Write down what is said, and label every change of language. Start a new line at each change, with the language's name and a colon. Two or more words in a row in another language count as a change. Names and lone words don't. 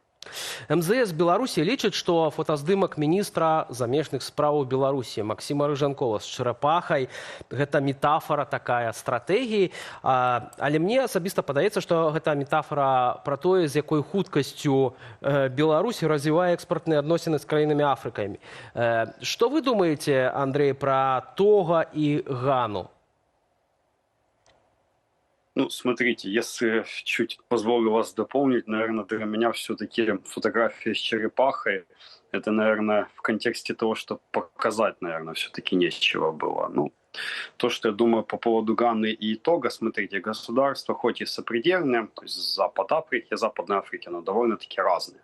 Belarusian: МЗС Беларусі лічыць, што фотаздымак міністра замежных справаў Беларусі Максіма Рыжанкова з чарапахай – гэта метафора такая стратэгіі. Але мне асабіста падаецца, што гэта метафора пра тое, з якой хуткасцю Беларусь развівае экспартныя адносіны з краінамі Афрыкамі. Што вы думаеце, Андрей, пра Тога і Гану?
Russian: Ну, смотрите, если чуть позволю вас дополнить, наверное, для меня все-таки фотография с черепахой, это, наверное, в контексте того, что показать, наверное, все-таки нечего было. Ну, то, что я думаю по поводу Ганы и Тога, смотрите, государства хоть и сопредельные, то есть Запад Африки, Западная Африка, но довольно-таки разные.